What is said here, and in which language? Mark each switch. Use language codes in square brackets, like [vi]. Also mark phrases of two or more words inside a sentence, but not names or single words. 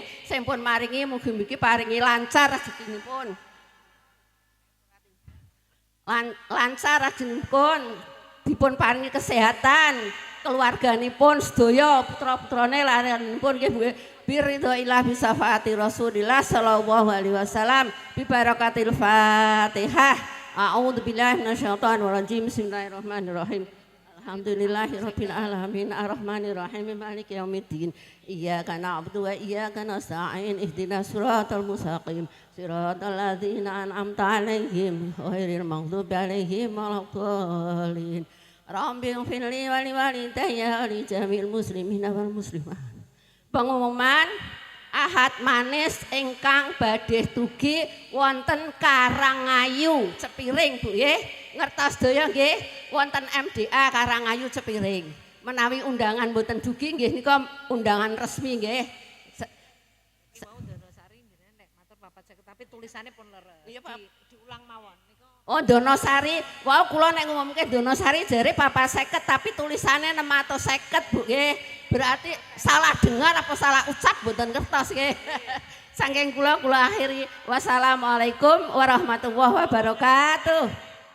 [jv] Sing pun maringi mugi-mugi paringi lancar rezekinipun. Lancar rezekinipun, dipun paringi kesehatan, keluarganipun sedaya putra-putrane larenipun nggih Bu. [ar] برضى الله بشفاعة رسول الله صلى الله عليه وسلم ببركة الفاتحة. أعوذ بالله من الشيطان الرجيم. بسم الله الرحمن الرحيم. الحمد لله رب العالمين الرحمن الرحيم مالك يوم الدين. إياك نعبد وإياك نستعين اهدنا الصراط المستقيم صراط الذين أنعمت عليهم غير المغضوب عليهم ولا الضالين. رب اغفر لي ولوالدي ولجميع المسلمين والمسلمات. [jv] Pengumuman pahat manis ingkang badhe dugi wonten Karangayu Cepiring Bu nggih. Ngertos sedaya nggih wonten MDA Karangayu Cepiring. Menawi undangan mboten dugi nggih nika undangan resmi nggih. Mau Donosari jenengan nek matur papat seket [id] tapi tulisannya [jv] pun leres. Iya, Pak. Diulang mawon. Oh Donosari, wow kula nek ngomongke Donosari jare 450 [id] tapi tulisannya [jv] 650 Bu nggih. [id] Berarti salah dengar apa salah ucap [jv] mboten kertos nggih. Saking kula akhiri. [ar] والسلام عليكم ورحمة الله وبركاته.